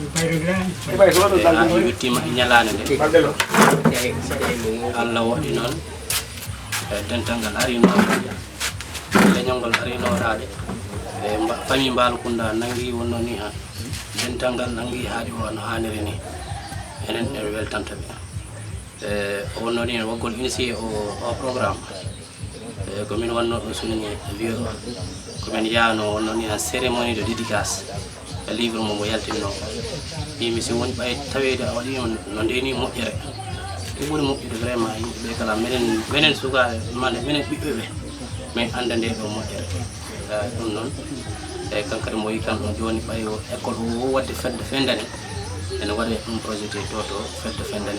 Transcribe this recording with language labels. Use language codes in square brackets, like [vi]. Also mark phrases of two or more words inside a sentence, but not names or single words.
[ff] o yettima e ñalande nde Allah waɗi noon dental ngal arinoɗade leñol ngol arinoɗade e famille Mbalakunda nangi wonno ni ha dental ngal nangi haaɗi o no hanniri ni enen en weltantaɓe wonno ni en waggol initié o programme komin wanno ɗum souligné lieu o komin yahno wonno ni en [fr] cérémonie de dédicace [ff] e livre mo yaltinno yimɓe si woni ɓay tawede a waɗima no ndeni moƴƴere ɗum ɓuri moƴƴude vraiment yimɓeɓe kala minen sukaɓe mande minen ɓiɓɓeɓe min anda nde ɗo moƴƴere ɗum noon eyyi kankadi mo wi kam ɗon joni ɓay école o wadde fedde fendane ene waɗe ɗum projeté to fedde fendane